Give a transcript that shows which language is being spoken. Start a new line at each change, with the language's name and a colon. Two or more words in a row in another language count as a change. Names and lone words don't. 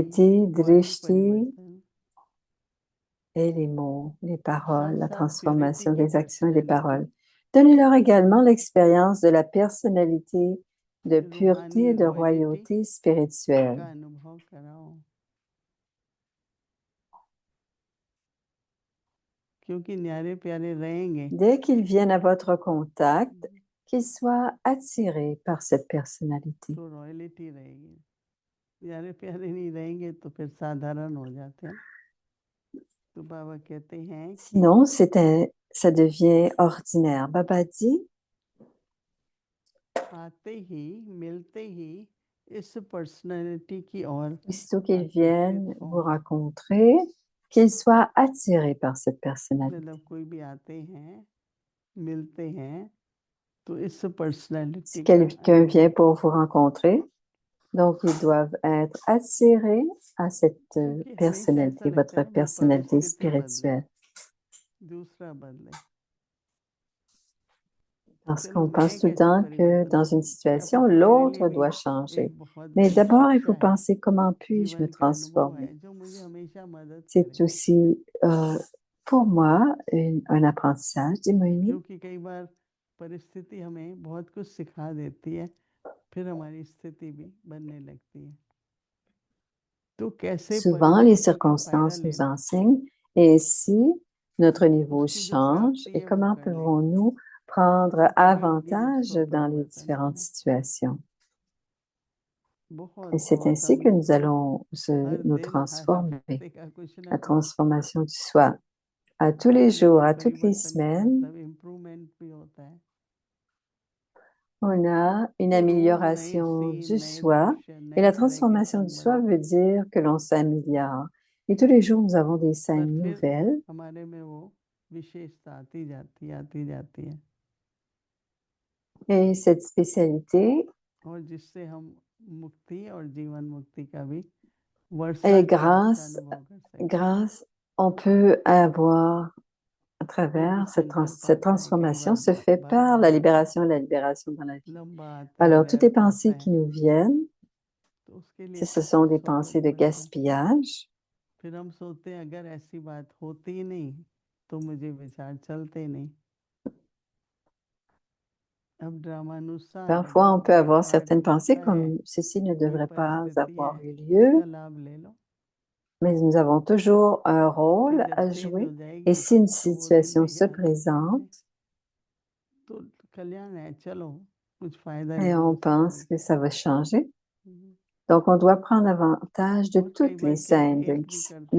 Hindi: Vritti, वाणी drishti परिवर्तन,
French: et les mots, les
Hindi: साथ
French: paroles, la
Hindi: साथ प्योरिटी
French: transformation
Hindi: की
French: des actions et des
Hindi: पर्सनैलिटी,
French: paroles. Donnez-leur également l'expérience de la personnalité de pureté
Hindi: रूहानी
French: et de
Hindi: रॉयल्टी
French: royauté spirituelle.
Hindi: का अनुभव कराओ। क्योंकि न्यारे प्यारे रहेंगे
French: Dès qu'ils viennent à votre contact, qu'ils soient attirés par cette personnalité.
Hindi: तो रॉयल्टी रहेगी, न्यारे प्यारे नहीं रहेंगे तो फिर साधारण हो जाते हैं। तो बाबा कहते हैं कि
French: Sinon, ça devient ordinaire. Baba dit,
Hindi: आते ही मिलते ही इस पर्सनालिटी की ओर
French: aussitôt qu'ils
Hindi: आकर्षित
French: viennent vous
Hindi: हों।
French: rencontrer, qu'ils soient attirés par cette personnalité.
Hindi: मतलब कोई भी आते हैं, मिलते हैं, तो इस पर्सनालिटी
French: Si
Hindi: का
French: quelqu'un vient pour vous rencontrer, donc ils doivent être attirés à cette
Hindi: क्योंकि हमेशा ऐसा
French: personnalité,
Hindi: लगता
French: votre
Hindi: है वो
French: personnalité
Hindi: परिस्थिति बदले,
French: spirituelle.
Hindi: दूसरा बदले।
French: Parce
Hindi: चलो
French: qu'on pense
Hindi: मैं
French: tout le
Hindi: कैसे
French: temps que
Hindi: परिवर्तन
French: dans une
Hindi: करूं? क्या
French: situation,
Hindi: पता मेरे लिए
French: l'autre
Hindi: भी
French: doit changer.
Hindi: एक बहुत
French: Mais
Hindi: बड़ी
French: d'abord, il
Hindi: शिक्षा
French: faut
Hindi: है,
French: penser comment puis-je me
Hindi: जीवन का अनुभव
French: transformer.
Hindi: है जो मुझे हमेशा मदद
French: C'est
Hindi: करे।
French: aussi pour moi un apprentissage, dit Moïni,
Hindi: क्योंकि कई बार परिस्थिति हमें बहुत कुछ सिखा देती है, फिर हमारी स्थिति भी बनने लगती है। तो कैसे
French: souvent les
Hindi: परिस्थिति का फायदा
French: circonstances nous
Hindi: लेना,
French: enseignent et ainsi notre niveau
Hindi: उसकी जो
French: change
Hindi: प्राप्ति
French: et
Hindi: है वो
French: comment
Hindi: कर लें,
French: pouvons-nous prendre
Hindi: तभी होगी
French: avantage
Hindi: स्व
French: dans les
Hindi: परिवर्तन, है
French: différentes
Hindi: ना?
French: situations.
Hindi: बहुत
French: Et c'est
Hindi: बहुत
French: ainsi
Hindi: हम
French: que nous allons
Hindi: हर
French: nous
Hindi: दिन हर
French: transformer.
Hindi: हफ्ते का कुछ ना
French: La
Hindi: कुछ
French: transformation du soi. À tous les jours, à toutes les
Hindi: परिवर्तन का
French: semaines,
Hindi: मतलब इम्प्रूवमेंट भी होता है।
French: on a une
Hindi: तो रोज नए
French: amélioration
Hindi: सीन,
French: du
Hindi: नए
French: soi.
Hindi: दृश्य,
French: Et
Hindi: नई
French: la
Hindi: तरह के
French: transformation du soi
Hindi: संबंध,
French: veut dire que l'on s'améliore. Et tous les jours, nous avons des
Hindi: पर
French: scènes
Hindi: फिर
French: nouvelles.
Hindi: हमारे में वो विशेषता आती जाती है
French: Et cette spécialité
Hindi: और जिससे हम मुक्ति और जीवन मुक्ति का भी
French: est
Hindi: वर्षा काल का अनुभव कर सकते हैं।
French: grâce, on peut avoir à
Hindi: कोई भी
French: travers
Hindi: चल कर
French: cette
Hindi: पाता है, कई
French: transformation
Hindi: बार
French: se fait
Hindi: बार
French: par la
Hindi: बार
French: libération et la libération dans la vie.
Hindi: लंबा आता है,
French: Alors, toutes les
Hindi: व्यर्थ आता
French: pensées qui
Hindi: है,
French: nous viennent,
Hindi: तो उसके लिए
French: ce
Hindi: कहते
French: sont
Hindi: हैं
French: des
Hindi: स्व
French: pensées de
Hindi: परिवर्तन।
French: gaspillage.
Hindi: फिर हम सोचते हैं अगर ऐसी बात होती ही नहीं तो मुझे विचार चलते नहीं। अब ड्रामानुसार
French: Parfois, on
Hindi: जब
French: peut
Hindi: कोई
French: avoir
Hindi: पाठ
French: certaines pensées
Hindi: होता है,
French: comme ceci ne
Hindi: कोई
French: devrait pas
Hindi: परिस्थिति
French: avoir
Hindi: है,
French: eu lieu,
Hindi: उसका लाभ ले लो,
French: mais nous avons toujours un
Hindi: फिर
French: rôle
Hindi: जब
French: à
Hindi: चेंज
French: jouer.
Hindi: हो
French: Et
Hindi: जाएगी
French: si une
Hindi: तो वो दिन
French: situation
Hindi: भी
French: se
Hindi: याद आते रहते हैं।
French: présente
Hindi: तो कल्याण है, चलो कुछ फायदा
French: et
Hindi: ले लो
French: on
Hindi: उसका
French: pense
Hindi: भी।
French: que ça va changer, हम्म। donc on doit prendre avantage
Hindi: और कई बार क्या रिएक्ट भी करते